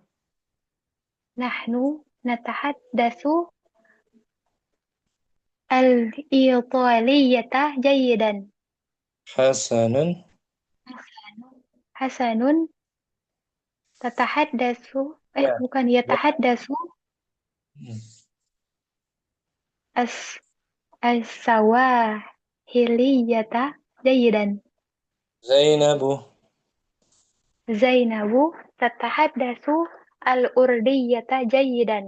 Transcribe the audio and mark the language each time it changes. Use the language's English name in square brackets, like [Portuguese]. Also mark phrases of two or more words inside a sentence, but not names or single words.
[Arabic] نحن نتحدث الإيطالية جيدا. hasanun حسن تتحدث Ya. bukan يتحدث السواحلية جيدا. Zainabu زينب تتحدث الأردية جيدا.